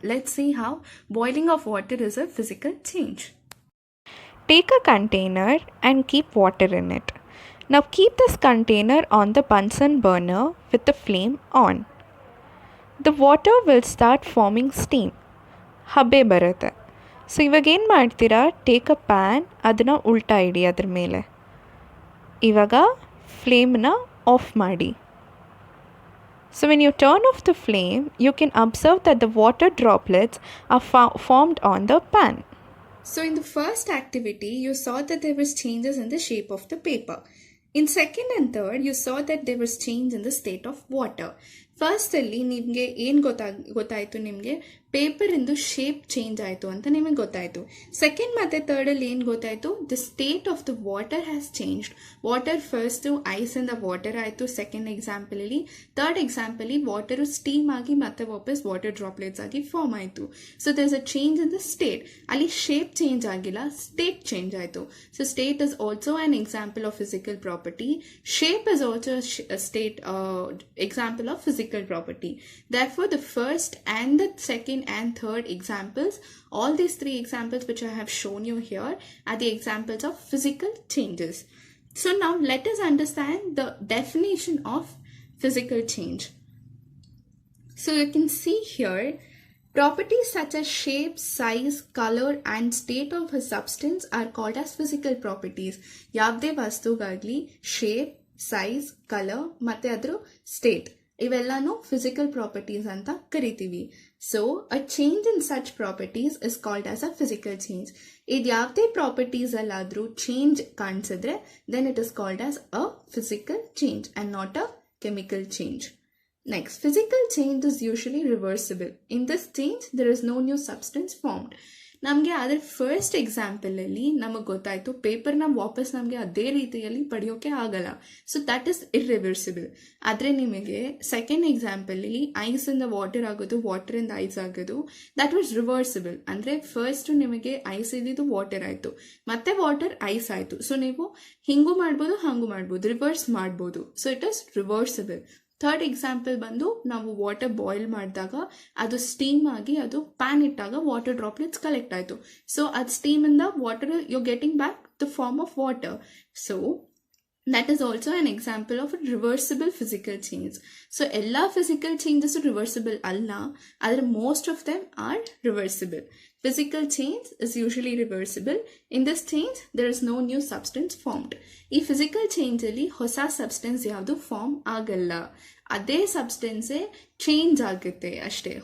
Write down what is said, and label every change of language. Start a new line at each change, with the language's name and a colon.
English: Let's see how boiling of water is a physical change. Take a container and keep water in it. Now keep this container on the Bunsen burner with the flame on. The water will start forming steam.
Kannada: ಹಬೆ ಬರುತ್ತೆ. So ಇವಾಗ ಏನು ಮಾಡ್ತೀರಾ,
English: take a pan,
Kannada: ಅದನ್ನು ಉಲ್ಟಾ ಇಡಿ ಅದ್ರ ಮೇಲೆ. ಇವಾಗ ಫ್ಲೇಮ್ನ ಆಫ್ ಮಾಡಿ.
English: So when you turn off the flame, you can observe that the water droplets are formed on the pan. So in the first activity, you saw that there was changes in the shape of the paper. In second and third, you saw that there was change in the state of water.
Kannada: First ಅಲ್ಲಿ ನಿಮಗೆ ಏನು ಗೊತ್ತಾಯಿತು, ನಿಮಗೆ paper ಇಂದು shape change ಆಯಿತು ಅಂತ ನಿಮಗೆ ಗೊತ್ತಾಯಿತು. Second ಮತ್ತು ಥರ್ಡಲ್ಲಿ ಏನು ಗೊತ್ತಾಯಿತು,
English: The state of the water has changed.
Kannada: Water first ಐಸಿಂದ water ಆಯಿತು ಸೆಕೆಂಡ್ ಎಕ್ಸಾಂಪಲಲ್ಲಿ. ಥರ್ಡ್ ಎಕ್ಸಾಂಪಲಿ ವಾಟರು ಸ್ಟೀಮ್ ಆಗಿ ಮತ್ತೆ ವಾಪಸ್ ವಾಟರ್ ಡ್ರಾಪ್ಲೆಟ್ಸ್ ಆಗಿ ಫಾರ್ಮ್ ಆಯಿತು.
English: So there is a change in the state.
Kannada: ಅಲ್ಲಿ ಶೇಪ್ ಚೇಂಜ್ ಆಗಿಲ್ಲ, ಸ್ಟೇಟ್ ಚೇಂಜ್ ಆಯಿತು.
English: So state is also an example of physical property. Shape is also a state example of physical property. Therefore, the first and the second and third examples, all these three examples which I have shown you here, are the examples of physical changes. So now let us understand the definition of physical change. So you can see here, properties such as shape, size, color and state of a substance are called as physical properties.
Kannada: ಯಾವುದೇ ವಸ್ತುಗಾಗಲಿ shape, size, colour ಮತ್ತು ಅದರ state ಇವೆಲ್ಲನೂ physical properties ಅಂತ ಕರಿತೀವಿ.
English: So a change in such properties is called as a physical change.
Kannada: ಇದು ಯಾವುದೇ properties ಅಲ್ಲಾದರೂ change ಕಾಣಿಸಿದ್ರೆ
English: Then it is called as a physical change and not a chemical change. Next, physical change is usually reversible. In this change, there is no new substance formed.
Kannada: ನಮಗೆ ಅದರ first ಎಕ್ಸಾಂಪಲಲ್ಲಿ ನಮಗೆ ಗೊತ್ತಾಯಿತು ಪೇಪರ್ನ ವಾಪಸ್ ನಮಗೆ ಅದೇ ರೀತಿಯಲ್ಲಿ ಪಡೆಯೋಕೆ ಆಗಲ್ಲ.
English: So that is irreversible.
Kannada: ಆದರೆ ನಿಮಗೆ ಸೆಕೆಂಡ್ ಎಕ್ಸಾಂಪಲಲ್ಲಿ ಐಸಿಂದ ವಾಟರ್ ಆಗೋದು, ವಾಟರಿಂದ ಐಸ್ ಆಗೋದು,
English: That was reversible.
Kannada: ಅಂದರೆ ಫಸ್ಟ್ ನಿಮಗೆ ಐಸ್ ಇದ್ದಿದ್ದು ವಾಟರ್ ಆಯಿತು, ಮತ್ತೆ ವಾಟರ್ ಐಸ್ ಆಯಿತು. ಸೊ ನೀವು ಹಿಂಗೂ ಮಾಡ್ಬೋದು, ಹಾಗೂ ಮಾಡ್ಬೋದು, ರಿವರ್ಸ್ ಮಾಡ್ಬೋದು.
English: So it is reversible.
Kannada: Third example ಬಂದು ನಾವು ವಾಟರ್ ಬಾಯ್ಲ್ ಮಾಡಿದಾಗ ಅದು ಸ್ಟೀಮ್ ಆಗಿ ಅದು ಪ್ಯಾನ್ ಇಟ್ಟಾಗ ವಾಟರ್ ಡ್ರಾಪ್ಲೆಟ್ಸ್ ಕಲೆಕ್ಟ್ ಆಯಿತು. ಸೊ ಅದು ಸ್ಟೀಮಿಂದ water
English: You getting back the form of water. So that is also an example of a reversible physical change. So all physical changes are reversible alla, other most of them are reversible. Physical change is usually reversible. In this change there is no new substance formed.
Kannada: ಈ physical change ಅಲ್ಲಿ ಹೊಸ substance ಯಾವುದು form ಆಗಲ್ಲ, ಅದೇ ಸಬ್ಸ್ಟೆನ್ಸೇ change ಆಗುತ್ತೆ ಅಷ್ಟೇ.